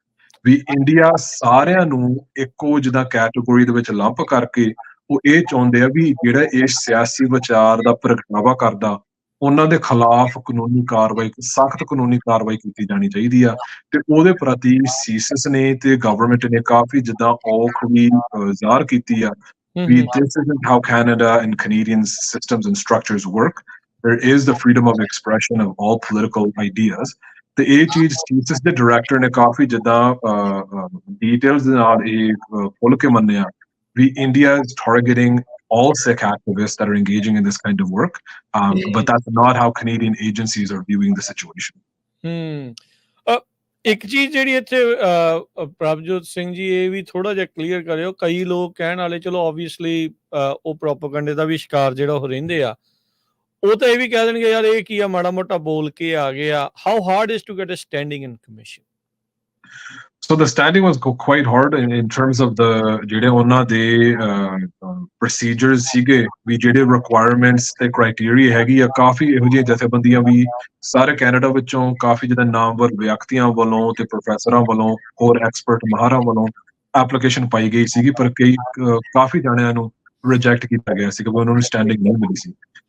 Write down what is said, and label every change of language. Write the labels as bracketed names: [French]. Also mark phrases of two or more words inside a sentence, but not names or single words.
[Punjabi] ਵੀ ਇੰਡੀਆ ਸਾਰਿਆਂ ਨੂੰ ਇੱਕੋ ਜਿੱਦਾਂ ਕੈਟੇਗਰੀ ਦੇ ਵਿੱਚ ਲੰਪ ਕਰਕੇ ਉਹ ਇਹ ਚਾਹੁੰਦੇ ਆ ਵੀ ਜਿਹੜਾ ਇਹ ਸਿਆਸੀ ਵਿਚਾਰ ਦਾ ਪ੍ਰਗਟਾਵਾ ਕਰਦਾ ਉਹਨਾਂ ਦੇ ਖਿਲਾਫ ਕਾਨੂੰਨੀ ਕਾਰਵਾਈ, ਸਖਤ ਕਾਨੂੰਨੀ ਕਾਰਵਾਈ ਕੀਤੀ ਜਾਣੀ ਚਾਹੀਦੀ ਆ। ਤੇ ਉਹਦੇ ਪ੍ਰਤੀ ਸੀਸੀਐਸ ਨੇ ਤੇ ਗਵਰਨਮੈਂਟ ਨੇ ਕਾਫੀ ਜਿੱਦਾਂ ਔਖ ਵੀ ਜ਼ਾਹਰ ਕੀਤੀ ਆ ਵੀ [English] this isn't how Canada and Canadian systems and structures work. There is the freedom of expression of all political ideas. [Punjabi] ਤੇ ਇਹ ਚੀਜ਼ ਸੀਸੀਐਸ ਦੇ ਡਾਇਰੈਕਟਰ ਨੇ ਕਾਫੀ ਜਿੱਦਾਂ ਡਿਟੇਲਸ ਦੇ ਨਾਲ ਇਹ ਖੁੱਲ੍ਹ ਕੇ ਮੰਨਿਆ ਵੀ [English] India is targeting all Sikh activists that are engaging in this kind of work, but that's not how Canadian agencies are viewing the situation. [Punjabi] ਇੱਕ ਚੀਜ਼ ਜਿਹੜੀ ਇੱਥੇ ਪ੍ਰਭਜੋਤ ਸਿੰਘ ਜੀ ਇਹ ਵੀ ਥੋੜਾ ਜਿਹਾ ਕਲੀਅਰ ਕਰਿਓ, ਕਈ ਲੋਕ ਕਹਿਣ ਵਾਲੇ ਚਲੋ ਓਬਵੀਅਸਲੀ ਉਹ ਪ੍ਰੋਪੇਗੈਂਡੇ ਦਾ ਵੀ ਸ਼ਿਕਾਰ ਜਿਹੜਾ ਉਹ ਰਹਿੰਦੇ ਆ, ਉਹ ਤਾਂ ਇਹ ਵੀ ਕਹਿ ਦੇਣਗੇ ਯਾਰ ਇਹ ਕੀ ਆ, ਮਾੜਾ ਮੋਟਾ ਬੋਲ ਕੇ ਆ ਗਿਆ। [English] How hard is to get a standing in commission? So the standing was quite hard in terms of the [Punjabi] ਜਿਹੜੇ ਉਹਨਾਂ ਦੇ procedures ਸੀਗੇ ਵੀ ਜਿਹੜੇ requirements ਤੇ criteria ਹੈਗੀ ਆ, ਕਾਫੀ ਇਹੋ ਜਿਹੀਆਂ ਜਥੇਬੰਦੀਆਂ ਵੀ ਸਾਰੇ ਕੈਨੇਡਾ ਵਿੱਚੋਂ ਕਾਫੀ ਜਿੱਦਾਂ ਨਾਮਵਰ ਵਿਅਕਤੀਆਂ ਵੱਲੋਂ ਤੇ ਪ੍ਰੋਫੈਸਰਾਂ ਵੱਲੋਂ ਹੋਰ ਐਕਸਪਰਟ ਮਾਹਰਾਂ ਵੱਲੋਂ ਐਪਲੀਕੇਸ਼ਨ ਪਾਈ ਗਈ ਸੀਗੀ, ਪਰ ਕਾਫੀ ਜਾਣਿਆਂ ਨੂੰ ਰਿਜੈਕਟ ਕੀਤਾ ਗਿਆ ਸੀਗਾ, ਉਹਨਾਂ ਨੂੰ ਸਟੈਂਡਿੰਗ ਨਹੀਂ ਮਿਲੀ ਸੀ।